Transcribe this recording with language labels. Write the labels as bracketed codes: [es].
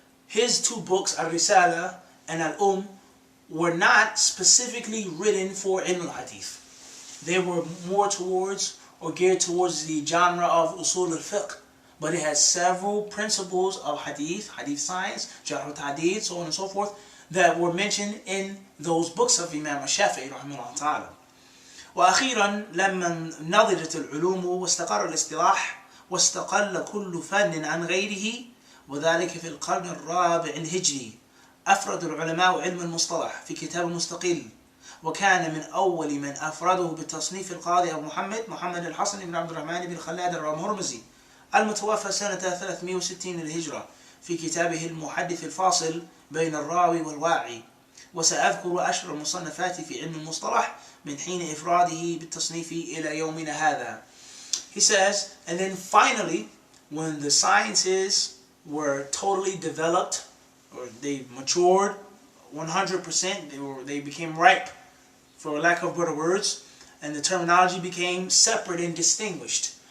[en] His 2 books, Al-Risala and Al were not specifically written for ilm al-hadith. They were more towards or geared towards the genre of usul al-fiqh, but it has several principles of hadith, hadith science, jarh wa ta'dil, so on and so forth, that were mentioned in those books of Imam al-Shafi'i rahimahullah ta'ala. [ar] وأخيرا لما نضجت العلوم واستقر الاصطلاح واستقل كل فن عن غيره، وذلك في القرن الرابع الهجري، أفرد العلماء علم المصطلح في كتاب مستقل، وكان من أول من أفرده بالتصنيف القاضي أبو محمد الحسن بن عبد الرحمن بن خلاد الرامهرمزي المتوفى سنة 360 للهجرة في كتابه المحدث الفاصل بين الراوي والواعي. وسأذكر أشهر المصنفات في علم المصطلح من حين إفراده بالتصنيف إلى يومنا هذا. [en] He says, and then finally, when the sciences were totally developed, or they matured 100%, they became ripe, for lack of better words, and the terminology became separate and distinguished.